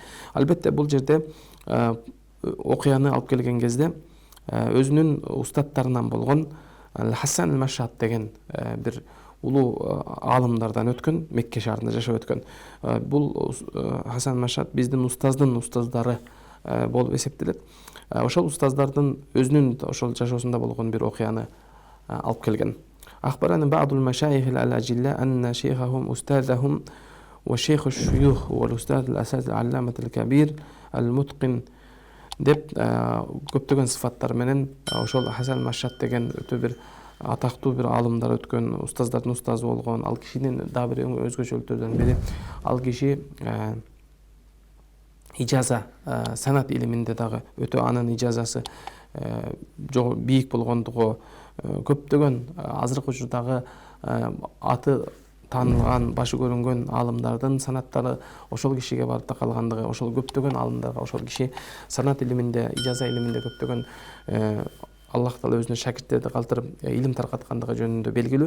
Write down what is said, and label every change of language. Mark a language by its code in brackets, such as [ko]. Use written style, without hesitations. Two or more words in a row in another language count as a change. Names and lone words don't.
[ky] Албетте бул жерде окуяны алып келген кезде өзүнүн устаттарынан болгон Хасан аль-Машат деген бир улуу алымдардан өткөн, Мекке шаарында жашап өткөн. Бул Хасан аль-Машат биздин устаздын устаздары болуп эсептелет. Ошол устаздардын өзүнүн ошол жашоосунда болгон бир окуяны алып келген. [ar] أخبرني بعض المشايخ الأجلاء أن شيخهم أستاذهم وشيخ الشيوخ والأستاذ الأساتذة العلامة الكبير المتقن [ky] деп көптөгөн сыфаттар менен ошол Хасан аль-Машат деген өтө бир атактуу бир алымдар өткөн, устаздардын устазы болгон, ал кишинин дагы бир өзгөчөлүктөрдөн бири ал киши ижаза санат илиминде дагы өтө анын ижазасы бийик болгондугу көптөгөн азыркы учурдагы аты таанылган, башы көрүнгөн алымдардын санаттары ошол кишиге барып такалгандыгы, ошол көптөгөн алымдарга ошол киши санат илиминде, ижаза илиминде көптөгөн Аллах Таала өзүнө шакирттерди калтырып илим таркаткандыгы жөнүндө белгилүү.